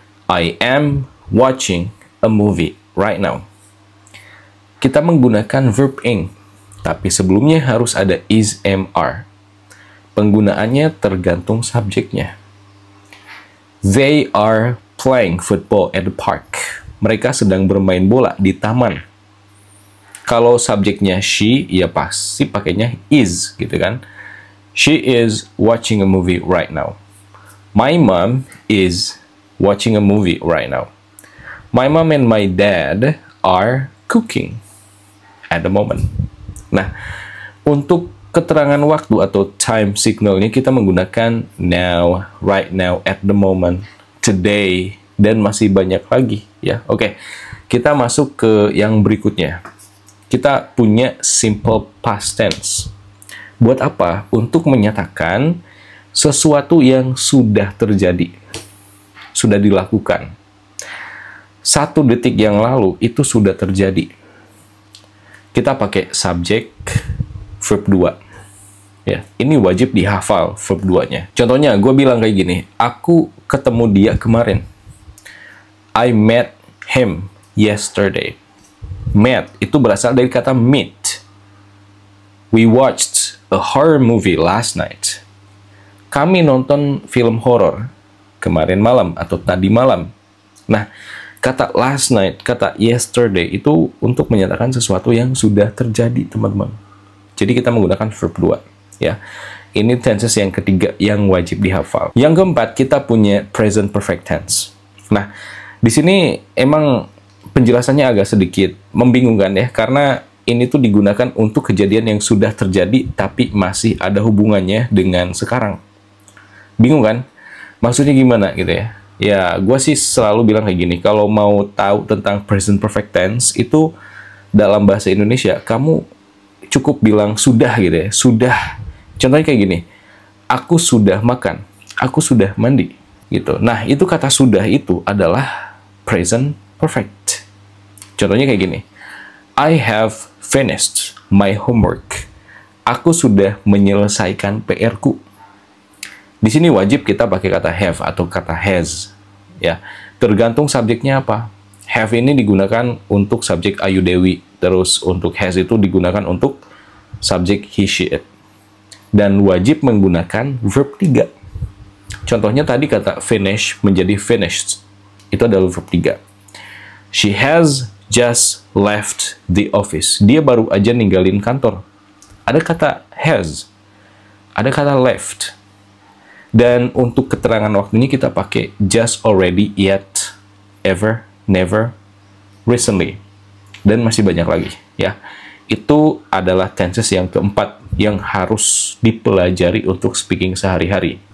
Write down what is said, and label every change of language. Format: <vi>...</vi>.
<en>I am watching a movie right now.</en> <id>Kita menggunakan verb ing, tapi sebelumnya harus ada is, am, are. Penggunaannya tergantung subjeknya.</id> <en>They are playing football at the park.</en> <id>Mereka sedang bermain bola di taman. Kalau subjeknya she, ya pasti pakainya is, gitu kan.</id> <en>She is watching a movie right now. My mom is watching a movie right now. My mom and my dad are cooking at the moment.</en> <id>Nah, untuk keterangan waktu atau time signalnya kita menggunakan now, right now, at the moment, today, dan masih banyak lagi ya. Oke, kita masuk ke yang berikutnya. Kita punya simple past tense. Buat apa? Untuk menyatakan sesuatu yang sudah terjadi, sudah dilakukan. 1 detik yang lalu itu sudah terjadi. Kita pakai subjek verb 2. Ya, ini wajib dihafal verb 2-nya. Contohnya, gue bilang kayak gini, aku ketemu dia kemarin.</id> <en>I met him yesterday. Met</en> <id>itu berasal dari kata</id> <en>meet. We watched a horror movie last night.</en> <id>Kami nonton film horor kemarin malam atau tadi malam. Nah, kata last night, kata yesterday itu untuk menyatakan sesuatu yang sudah terjadi, teman-teman. Jadi kita menggunakan verb 2 ya. Ini tenses yang ketiga yang wajib dihafal. Yang keempat, kita punya present perfect tense. Nah, di sini emang penjelasannya agak sedikit membingungkan ya, karena ini tuh digunakan untuk kejadian yang sudah terjadi tapi masih ada hubungannya dengan sekarang. Bingung kan? Maksudnya gimana gitu ya? Ya, gue sih selalu bilang kayak gini, kalau mau tahu tentang present perfect tense itu dalam bahasa Indonesia, kamu cukup bilang sudah gitu ya, sudah. Contohnya kayak gini, aku sudah makan, aku sudah mandi gitu. Nah, itu kata sudah itu adalah present perfect. Contohnya kayak gini,</id> <en>I have finished my homework.</en> <id>Aku sudah menyelesaikan PR-ku. Di sini wajib kita pakai kata have atau kata has. Ya, tergantung subjeknya apa. Have ini digunakan untuk subjek Ayu Dewi. Terus untuk has itu digunakan untuk subjek he, she, it. Dan wajib menggunakan verb 3. Contohnya tadi kata finish menjadi finished. Itu adalah verb 3.</id> <en>She has just left the office.</en> <id>Dia baru aja ninggalin kantor. Ada kata has, ada kata left. Dan untuk keterangan waktunya kita pakai just, already, yet, ever, never, recently. Dan masih banyak lagi, ya. Itu adalah tenses yang keempat yang harus dipelajari untuk speaking sehari-hari.</id>